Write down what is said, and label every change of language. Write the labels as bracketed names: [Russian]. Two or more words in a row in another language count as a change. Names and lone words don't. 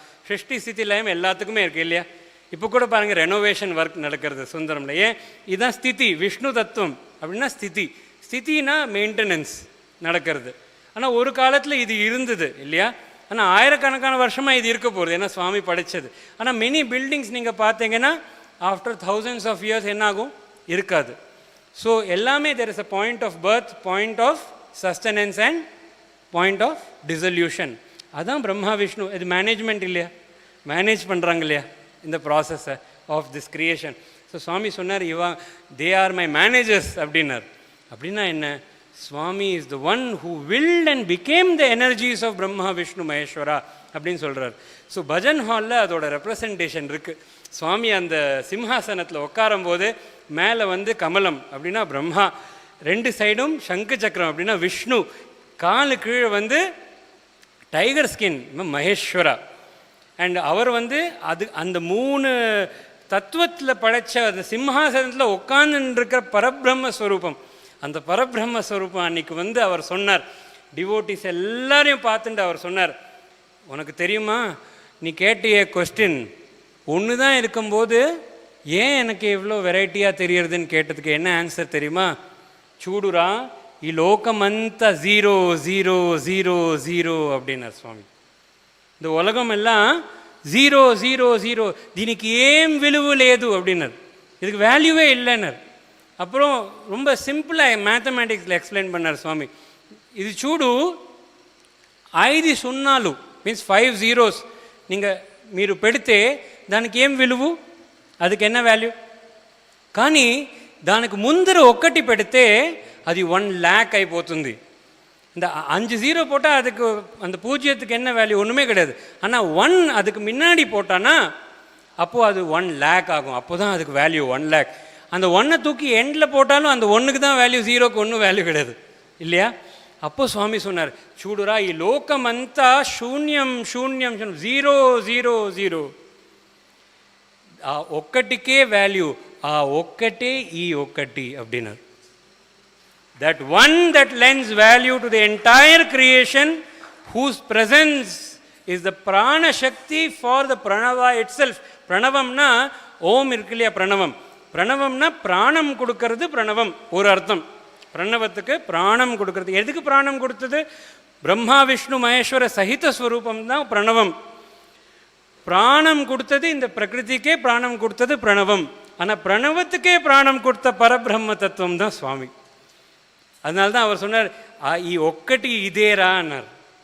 [Tamil] சிருஷ்டி ஸ்திதி லயம் எல்லாத்துக்குமே இருக்குது இல்லையா? இப்போ கூட பாருங்கள், [English] renovation work [Tamil] நடக்கிறது சுந்தரம்ல. ஏன்? இதுதான் ஸ்திதி. விஷ்ணு தத்துவம் அப்படின்னா ஸ்திதி. ஸ்திதினா மெயின்டெனன்ஸ் நடக்கிறது. ஆனால் ஒரு காலத்தில் இது இருந்தது இல்லையா? ஆனால் ஆயிரக்கணக்கான வருஷமாக இது இருக்க போகுது, ஏன்னா சுவாமி படைச்சது. ஆனால் [English] many buildings [Tamil] நீங்கள் பார்த்தீங்கன்னா [English] after thousands of years [Tamil] என்னாகும்? இருக்காது. ஸோ எல்லாமே [English] there is a point of birth, point of sustenance and point of dissolution. [Tamil] அதான் பிரம்மா விஷ்ணு. இது மேனேஜ்மெண்ட் இல்லையா? மேனேஜ் பண்ணுறாங்க இல்லையா இந்த ப்ராசஸை [English] of this creation. [Tamil] ஸோ சுவாமி சொன்னார், [English] they are my managers [Tamil] அப்படின்னார். அப்படின்னா என்ன? சுவாமி [English] is the one who willed and became the energies of [Tamil] பிரம்மா விஷ்ணு மகேஸ்வரா அப்படின்னு சொல்கிறார். ஸோ பஜன் ஹாலில் அதோட ரெப்ரசன்டேஷன் இருக்குது. சுவாமி அந்த சிம்ஹாசனத்தில் உட்காரும் போது மேலே வந்து கமலம் அப்படின்னா பிரம்மா, ரெண்டு சைடும் சங்கு சக்கரம் அப்படின்னா விஷ்ணு, காலு கீழே வந்து [English] tiger skin [Tamil] மகேஸ்வரா. அண்ட் அவர் வந்து அது அந்த மூணு தத்துவத்தில் படைச்ச அந்த சிம்ஹாசனத்தில் உட்கார்ந்துருக்கிற பரபிரம்மஸ்வரூபம். அந்த பரபிரம்மஸ்வரூபம் அன்னைக்கு வந்து அவர் சொன்னார், டிவோட்டிஸ் எல்லாரையும் பார்த்துட்டு அவர் சொன்னார், உனக்கு தெரியுமா, நீ கேட்டிய கொஸ்டின் ஒன்று தான் இருக்கும்போது ஏன் எனக்கு எவ்வளோ வெரைட்டியாக தெரியறதுன்னு கேட்டதுக்கு என்ன ஆன்சர் தெரியுமா? [Telugu] చూడురా ఈ లోకమంతా 0 0 0 0 அப்படின்னார் சுவாமி. [Tamil] இந்த உலகம் எல்லாம் 0 0 0, [Telugu] దీనికి ఏం విలువ లేదు அப்படின்னார். [Tamil] இதுக்கு வேல்யூவே இல்லைன்னார். அப்புறம் ரொம்ப சிம்பிளாக மேத்தமேட்டிக்ஸில் எக்ஸ்பிளைன் பண்ணார் சுவாமி. [Telugu] ఇది చూడు 5 సున్నాలు మీన్స్ 5 zeros మీరు పెడితే దానికి ఏం విలువ, [Tamil] அதுக்கு என்ன வேல்யூ? [Telugu] కానీ దానికి ముందర ఒక్కటి పెడితే అది 1 lakh అయిపోతుంది. [Tamil] இந்த 5 0 போட்டால் அதுக்கு அந்த பூஜ்ஜியத்துக்கு என்ன வேல்யூ? ஒன்றுமே கிடையாது. ஆனால் 1 அதுக்கு முன்னாடி போட்டானா அப்போது அது 1 lakh ஆகும். அப்போ தான் அதுக்கு வேல்யூ 1 lakh. அந்த 1 தூக்கி எண்டில் போட்டாலும் அந்த 1க்கு தான் வேல்யூ, 0க்கு ஒன்றும் வேல்யூ கிடையாது இல்லையா? அப்போ சுவாமி சொன்னார், [Telugu] చూడురా ఈ లోకమంతా శూన్యం శూన్యం 0 0 0. ఆ ఒక్కటికే వాల్యూ, ఆ ఒక్కటే ఈ ఒక్కటి அப்படின்னார். [English] That one that lends value to the entire creation, whose presence is the [Sanskrit] प्राण शक्ति [English] for the pranava itself. [Tamil] பிரணவம்னா ஓம் இருக்கு இல்லையா? பிரணவம். பிரணவம்னா பிராணம் கொடுக்கறது பிரணவம் ஒரு அர்த்தம். பிரணவத்துக்கு பிராணம் கொடுக்கறது. எதுக்கு பிராணம் கொடுத்தது? பிரம்மா விஷ்ணு மகேஸ்வர சகித ஸ்வரூபம் தான் பிரணவம். பிராணம் கொடுத்தது இந்த பிரகிருதிக்கே பிராணம் கொடுத்தது பிரணவம். ஆனால் பிரணவத்துக்கே பிராணம் கொடுத்த பரபிரம்ம தத்துவம் தான் சுவாமி. அதனால தான் அவர் சொன்னார், [Telugu] ఈ ఒక్కటి ఇదేరా అన్నారు.